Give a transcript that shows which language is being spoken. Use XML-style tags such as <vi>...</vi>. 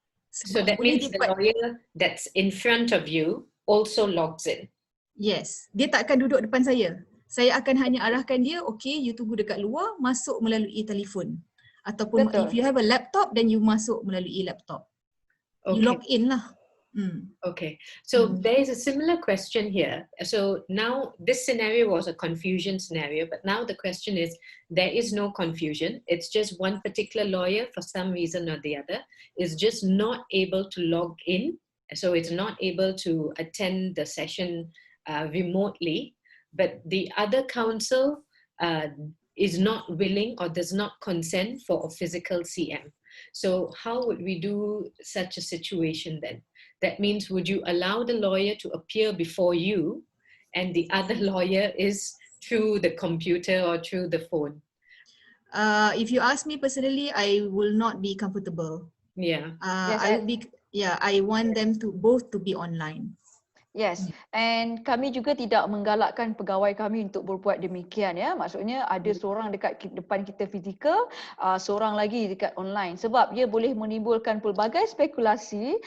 <en>So that means the lawyer that's in front of you also logs in.</en> <ms>Yes, dia tak akan duduk depan saya. Saya akan hanya arahkan dia, okay, you tunggu dekat luar, masuk melalui telefon. Ataupun</ms> <en>if you have a laptop, then you</en> <ms>masuk melalui laptop.</ms> <en>Okay. You log in lah. Okay, so there is a similar question here. So now this scenario was a confusion scenario, but now the question is, there is no confusion. It's just one particular lawyer, for some reason or the other, is just not able to log in. So it's not able to attend the session remotely, but the other counsel is not willing or does not consent for a physical CM. So how would we do such a situation then? That means, would you allow the lawyer to appear before you and the other lawyer is through the computer or through the phone? If you ask me personally, I will not be comfortable. Yeah. Yes, I will be, yeah, I want them to both to be online. yes, and</en> <ms>kami juga tidak menggalakkan pegawai kami untuk berbuat demikian ya. Maksudnya ada seorang dekat depan kita fizikal, seorang lagi dekat online. Sebab ia boleh menimbulkan pelbagai spekulasi</ms>